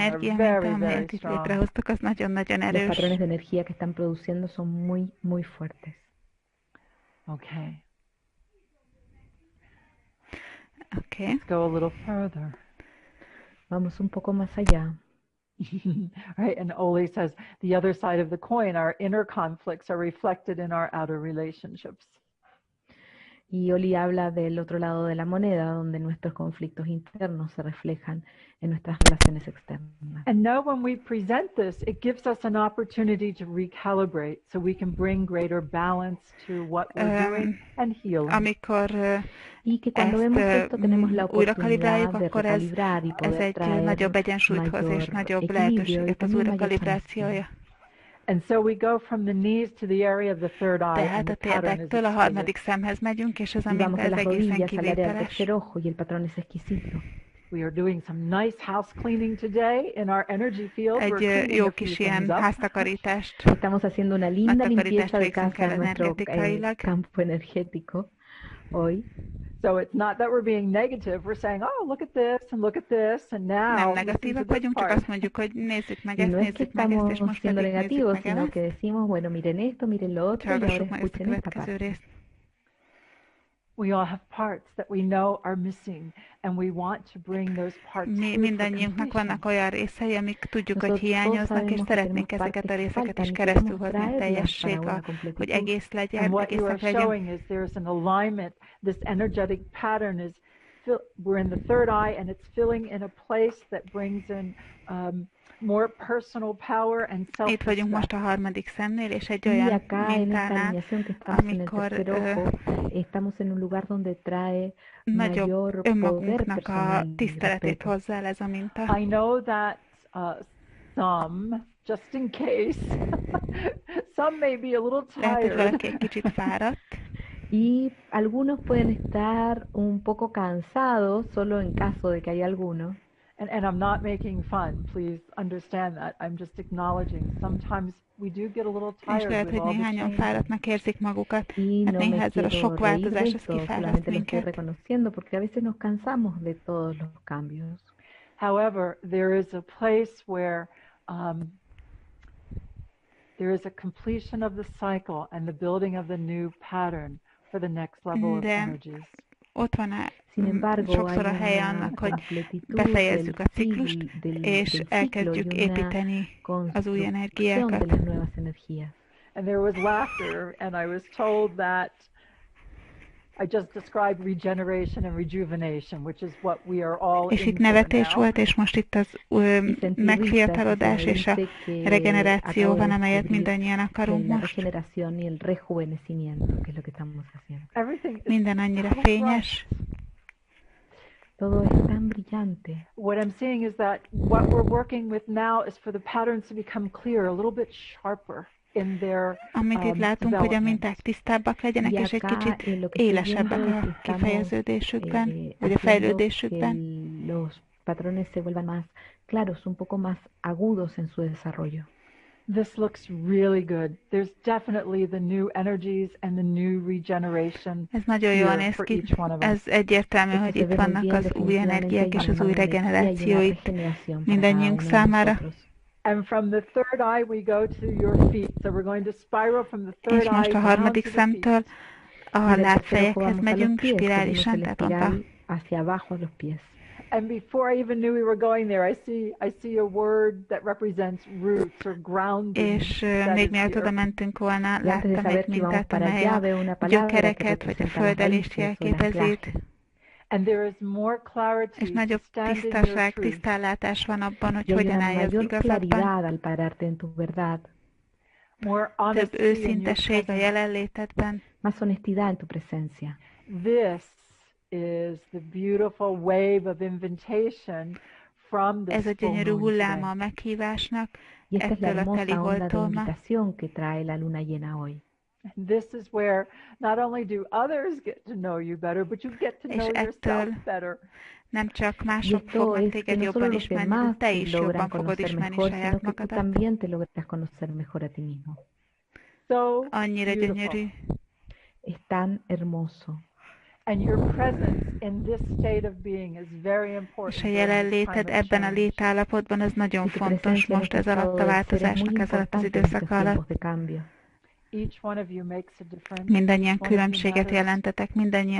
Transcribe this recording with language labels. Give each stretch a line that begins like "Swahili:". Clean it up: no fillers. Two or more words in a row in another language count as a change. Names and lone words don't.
Hungarian: energia
English: very,
Hungarian: minta,
English: very
Hungarian: amelyet itt
English: strong.
Hungarian: létrehoztak, az nagyon-nagyon
Spanish: Los
Hungarian: erős.
Spanish: patrones de energía que están produciendo son muy, muy fuertes.
English: Okay.
Hungarian: Oké.
English: Let's go a little further.
Spanish: Vamos un poco más allá.
English: Right, and Oli says the other side of the coin, our inner conflicts are reflected in our outer relationships.
Spanish: Y Oli habla del otro lado de la moneda, donde nuestros conflictos internos se reflejan en nuestras relaciones externas.
English: And now when we present this, it gives us an opportunity to recalibrate so we can bring greater balance to what we're doing and healing.
Hungarian: Amikor
Spanish: Y que cuando vemos esto tenemos la
Hungarian: újra kalibráljuk,
Spanish: oportunidad de
Hungarian: akkor ez
Spanish: recalibrar y poder
Hungarian: egy
Spanish: traer
Hungarian: nagyobb egyensúlyt hoz és
Spanish: mayor
Hungarian: nagyobb
Spanish: equilibrio y
Hungarian: lehetőséget az
Spanish: también
Hungarian: újra
Spanish: mayor
Hungarian: kalibrációja.
Spanish: sanación.
English: And so we go from the knees to the area of the third eye, and
Hungarian: Tehát
English: the
Hungarian: a
English: pattern is
Hungarian: térdektől a
English: exquisite.
Hungarian: harmadik szemhez megyünk, és ez a
Spanish: Y vamos
Hungarian: minta
Spanish: de
Hungarian: ez
Spanish: las
Hungarian: egészen
Spanish: rodillas al área del
Hungarian: kivételes.
Spanish: tercer ojo y el patrón es exquisito.
English: We are doing some nice house cleaning today in our energy field. We're
Hungarian: Egy
English: cleaning
Hungarian: jó
English: a few
Hungarian: kis
English: things
Hungarian: ilyen
English: up.
Hungarian: háztakarítást.
Spanish: Estamos haciendo una linda
Hungarian: Nagy takarítást
Spanish: limpieza de
Hungarian: végzünk
Spanish: casa el en nuestro
Hungarian: energetikailag.
Spanish: campo energético hoy.
English: So it's not that we're being negative. We're saying, oh, look at this and look at this, and now
Hungarian: Nem
English: listen to
Hungarian: negatívak
English: this
Hungarian: vagyunk, csak
English: part.
Hungarian: azt mondjuk, hogy nézzük meg
Spanish: Y
Hungarian: ezt,
Spanish: no es que
Hungarian: nézzük meg ezt, és
Spanish: estamos
Hungarian: most
Spanish: siendo
Hungarian: pedig nézzük
Spanish: negativos,
Hungarian: meg
Spanish: sino
Hungarian: ezt.
Spanish: que decimos, bueno, miren esto, miren lo otro, y ahora
Hungarian: Hallgassuk meg ezt a
Spanish: escuchen esta
Hungarian: következő
Spanish: parte.
Hungarian: részt.
English: We all have parts that we know are missing, and we want to bring those parts
Hungarian: Mi
English: through for
Hungarian: mindannyiunknak
English: completion.
Hungarian: vannak olyan részei, amik tudjuk, hogy
Spanish: Nosotros
Hungarian: hiányoznak, és
Spanish: sabemos que
Hungarian: szeretnénk
Spanish: tenemos
Hungarian: ezeket a
Spanish: partes que
Hungarian: részeket
Spanish: faltan
Hungarian: is
Spanish: y
Hungarian: keresztül
Spanish: queremos
Hungarian: hozni a
Spanish: traerlas
Hungarian: teljesség,
Spanish: para una
Hungarian: hogy
Spanish: completitud.
Hungarian: egész legyen,
English: And what you are
Hungarian: egészek legyen.
English: showing is there's an alignment. This energetic pattern is, we're in the third eye, and it's filling in a place that brings in more personal power and
Hungarian: Itt vagyunk most
English: self-respect.
Hungarian: a harmadik szemnél, és egy
Spanish: Y
Hungarian: olyan
Spanish: acá en esta
Hungarian: mintánál,
Spanish: alineación que estamos en el
Hungarian: amikor
Spanish: tercer ojo, estamos en un lugar donde trae
Hungarian: nagyobb
Spanish: mayor poder
Hungarian: önmagunknak a
Spanish: personal y
Hungarian: tiszteletét
Spanish: respeto.
Hungarian: hozzá el ez a minta.
English: I know that some, just in case, some may be a little
Hungarian: Lehet, hogy
English: tired.
Hungarian: valaki egy kicsit fáradt,
Spanish: Y algunos pueden estar un poco cansados, solo en caso de que haya alguno.
English: And I'm not making fun. Please understand that. I'm just acknowledging. Sometimes we do get a little
Hungarian: és
English: tired
Hungarian: lehet,
English: with
Hungarian: hogy
English: all the
Hungarian: néhányan
English: changes.
Hungarian: fáradtnak érzik magukat.
Spanish: Y
Hungarian: Hát
Spanish: no
Hungarian: néha
Spanish: me
Hungarian: ezzel a
Spanish: quiero
Hungarian: sok
Spanish: reír de
Hungarian: változás, ez
Spanish: esto,
Hungarian: kifáraszt
Spanish: solamente lo estoy
Hungarian: minket.
Spanish: reconociendo porque a veces nos cansamos de todos los cambios.
English: However, there is a place where there is a completion of the cycle and the building of the new pattern for the next level of
Hungarian: De
English: energies.
Hungarian: ott van
Spanish: Sin embargo,
Hungarian: sokszor a
Spanish: hay
Hungarian: helye
Spanish: una
Hungarian: annak, hogy
Spanish: completitud
Hungarian: befejezzük
Spanish: del
Hungarian: a ciklust, és
Spanish: del ciclo
Hungarian: elkezdjük
Spanish: y una
Hungarian: építeni az új
Spanish: construcción de
Hungarian: energiákat.
Spanish: las nuevas energías.
English: And there was laughter, and I was told that I just described regeneration and rejuvenation, which is what we are all
Hungarian: És
English: in
Hungarian: itt
English: for
Hungarian: nevetés
English: now.
Hungarian: volt, és most itt az
Spanish: Y sentí
Hungarian: megfiatalodás
Spanish: risas,
Hungarian: és a
Spanish: dice que
Hungarian: regeneráció
Spanish: acabo
Hungarian: van,
Spanish: de
Hungarian: amelyet
Spanish: descubrir
Hungarian: mindannyian
Spanish: que
Hungarian: akarunk
Spanish: la
Hungarian: most.
Spanish: regeneración y el rejuvenecimiento, que es lo que estamos haciendo.
English: Everything is
Hungarian: Minden annyira
English: so
Hungarian: fényes.
English: bright.
Spanish: Todo es tan brillante.
English: What I'm seeing is that what we're working with now is for the patterns to become clear, a little bit sharper in their
Hungarian: Amit itt látunk, hogy a
English: development.
Hungarian: minták tisztábbak legyenek,
Spanish: Y
Hungarian: és egy
Spanish: acá
Hungarian: kicsit
Spanish: lo que estoy
Hungarian: élesebbek
Spanish: viendo es que
Hungarian: a
Spanish: estamos
Hungarian: kifejeződésükben, vagy a
Spanish: haciendo que
Hungarian: fejlődésükben.
Spanish: los patrones se vuelvan más claros, un poco más agudos en su desarrollo.
English: This looks really good. There's definitely the new energies and the new regeneration
Hungarian: Ez nagyon jól
English: here
Hungarian: néz
English: for
Hungarian: ki.
English: each one of us.
Hungarian: Ez egyértelmű,
Spanish: Esto
Hungarian: hogy
Spanish: se
Hungarian: itt
Spanish: ve muy
Hungarian: vannak
Spanish: bien,
Hungarian: az új
Spanish: definitivamente
Hungarian: energiák
Spanish: hay
Hungarian: és az
Spanish: una
Hungarian: új
Spanish: nueva energía y una
Hungarian: regeneráció itt
Spanish: regeneración para cada
Hungarian: mindannyiunk
Spanish: uno de
Hungarian: számára.
Spanish: nosotros.
English: And from the third eye, we go to your feet. So we're going to spiral from the third
Hungarian: És most
English: eye
Hungarian: a
English: down
Hungarian: harmadik
English: to the feet.
Hungarian: szemtől a
Spanish: Y del tercer ojo
Hungarian: lábfejekhez
Spanish: vamos a los
Hungarian: megyünk
Spanish: pies, seguimos
Hungarian: spirálisan,
Spanish: el
Hungarian: tehát pont a
Spanish: espiral hacia abajo a los pies.
English: And before I even knew we were going there, I see a word that represents roots or grounding.
Hungarian: és
English: that
Hungarian: még
English: is
Hungarian: mielőtt
English: here.
Hungarian: oda mentünk volna,
Spanish: Y antes de
Hungarian: láttam
Spanish: saber
Hungarian: egy
Spanish: que íbamos
Hungarian: mintát,
Spanish: para
Hungarian: amely
Spanish: allá,
Hungarian: a
Spanish: veo una palabra que
Hungarian: gyökereket vagy a
Spanish: representa las
Hungarian: földelést
Spanish: raíces o las
Hungarian: jelképezi itt,
Spanish: clases.
English: And there is more
Hungarian: és
English: clarity to
Hungarian: nagyobb
English: stand in your
Hungarian: tisztaság,
English: truth.
Hungarian: tisztánlátás van abban, hogy
Spanish: Y hay
Hungarian: hogyan
Spanish: una
Hungarian: állj az
Spanish: mayor
Hungarian: igazadban,
Spanish: claridad al pararte en tu verdad,
English: More
Hungarian: több
English: honesty in your
Hungarian: őszintesség a
English: presence.
Hungarian: jelenlétedben.
Spanish: más honestidad en tu presencia.
English: This is the beautiful wave of invitation from
Hungarian: Ez
English: this
Hungarian: a
English: full
Hungarian: gyönyörű
English: moon
Hungarian: hulláma
English: today.
Hungarian: a meghívásnak,
Spanish: Y esta es la
Hungarian: ettől a teli
Spanish: hermosa onda de
Hungarian: holtól ma.
Spanish: invitación que trae la luna llena hoy.
English: And this is where not only do others get to know you better, but you get to
Hungarian: És
English: know yourself
Hungarian: ettől
English: better.
Hungarian: nem csak
Spanish: Y
Hungarian: mások
Spanish: esto
Hungarian: fognak
Spanish: es que
Hungarian: téged
Spanish: no solo
Hungarian: jobban
Spanish: los
Hungarian: ismerni, de
Spanish: demás
Hungarian: te
Spanish: te
Hungarian: is
Spanish: logran
Hungarian: jobban fogod
Spanish: conocer
Hungarian: ismerni
Spanish: mejor,
Hungarian: saját
Spanish: sino que tú
Hungarian: magadat.
Spanish: también te logras conocer mejor a ti mismo.
English: So
Hungarian: Annyira
English: beautiful.
Hungarian: gyönyörű.
Spanish: Es tan hermoso.
English: And your presence in this state of being is very important.
Hungarian: És a
English: during this
Hungarian: jelenléted
English: time of
Hungarian: ebben a
English: change.
Hungarian: létállapotban, az nagyon
Spanish: Y tu
Hungarian: fontos
Spanish: presencia en
Hungarian: most
Spanish: este
Hungarian: ez alatt
Spanish: estado
Hungarian: a
Spanish: de ser es muy
Hungarian: változásnak, ez alatt az
Spanish: importante en estos
Hungarian: időszak alatt.
Spanish: tiempos de cambio.
English: Each one of you makes a difference.
Hungarian: Mindannyian
English: Each one of you
Hungarian: különbséget
English: matters.
Hungarian: jelentetek, mindannyian